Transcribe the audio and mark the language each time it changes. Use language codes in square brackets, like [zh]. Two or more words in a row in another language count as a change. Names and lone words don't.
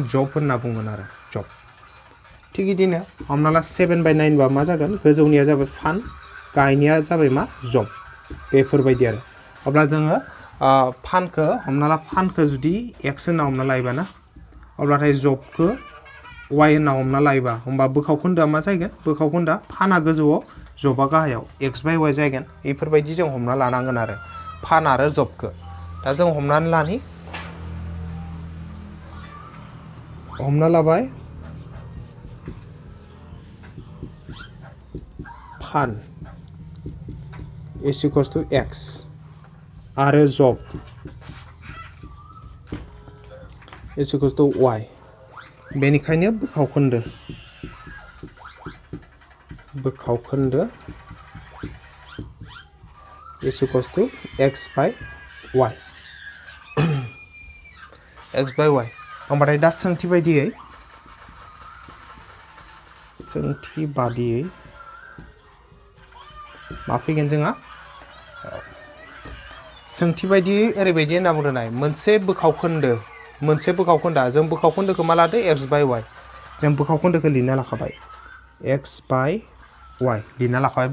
[brx] जब होनना बुंगोन आरो जब थिग बिदिनो हमना ला 7/9 बा मा जागोन गोजौनिया जाबाय फान गाहायनिया जाबाय मा जब बेफोरबायदि आरो अब्ला जोङो फानखौ हमना ला फानखौ जुदि एक्स होनना हमना लायोबा ना अब्लाथाय जबखौ वाइ होनना हमना लायोबा होमबा बोखाव खोन्दोआ मा जागोन बोखाव खोन्दोआ फाना गोजौआव जबा गाहायाव x/y जागोन बेफोरबायदि जों हमना लानांगोन आरो फान आरो जबखौ दा जों हमनानै लानि हमना लाबाय फान [en] is equals to x [brx] आरो जब [en] is equals to y [brx] बेनिखायनो बोखाव खोन्दो [en] is equals to x/y x/y होमबाथाय दा सोंथि बादियै [brx] मा फैगोन जोंहा सोंथि बायदियै ओरैबायदि होनना बुंदोंनाय मोनसे बोखाव खोन्दोआ जों बोखाव खोन्दोखौ मा लादो x/y जों बोखाव खोन्दोखौ लिरना लाखाबाय x/y लिरना लाखाबाय